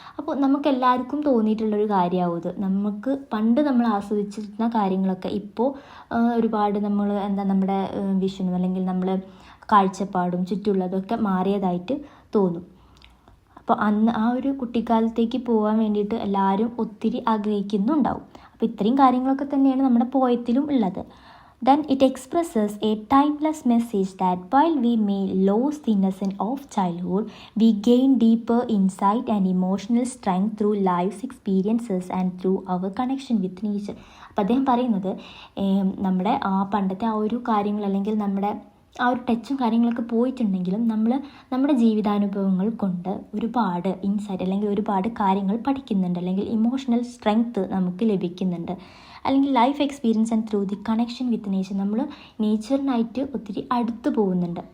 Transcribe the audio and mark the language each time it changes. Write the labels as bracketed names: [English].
[Malayalam] അപ്പോൾ നമുക്കെല്ലാവർക്കും തോന്നിയിട്ടുള്ളൊരു കാര്യമാവും ഇത്. നമുക്ക് പണ്ട് നമ്മൾ ആസ്വദിച്ചിരുന്ന കാര്യങ്ങളൊക്കെ ഇപ്പോൾ ഒരുപാട് നമ്മുടെ വിഷനും അല്ലെങ്കിൽ നമ്മൾ കാഴ്ചപ്പാടും ചുറ്റുമുള്ളതൊക്കെ മാറിയതായിട്ട് തോന്നും. അപ്പോൾ അന്ന് ആ ഒരു കുട്ടിക്കാലത്തേക്ക് പോകാൻ വേണ്ടിയിട്ട് എല്ലാവരും ഒത്തിരി ആഗ്രഹിക്കുന്നുണ്ടാവും. അപ്പോൾ ഇത്രയും കാര്യങ്ങളൊക്കെ തന്നെയാണ് നമ്മുടെ പോയത്തിലും ഉള്ളത്. [English] Then it expresses a timeless message that while we may lose the innocence of childhood, we gain deeper insight and emotional strength through life's experiences and through our connection with nature. [Malayalam] അപ്പോൾ അദ്ദേഹം പറയുന്നത് നമ്മുടെ ആ പണ്ടത്തെ ആ ഒരു കാര്യങ്ങൾ അല്ലെങ്കിൽ നമ്മുടെ ആ ഒരു ടച്ചും കാര്യങ്ങളൊക്കെ പോയിട്ടുണ്ടെങ്കിലും നമ്മൾ നമ്മുടെ ജീവിതാനുഭവങ്ങൾ കൊണ്ട് ഒരുപാട് ഇൻസൈറ്റ് അല്ലെങ്കിൽ ഒരുപാട് കാര്യങ്ങൾ പഠിക്കുന്നുണ്ട്, അല്ലെങ്കിൽ ഇമോഷണൽ സ്ട്രെങ്ത്ത് നമുക്ക് ലഭിക്കുന്നുണ്ട്, അല്ലെങ്കിൽ [English] life experience and through the connection with nature [Malayalam] നമ്മൾ നേച്ചറിനായിട്ട് ഒത്തിരി അടുത്ത് പോകുന്നുണ്ട്.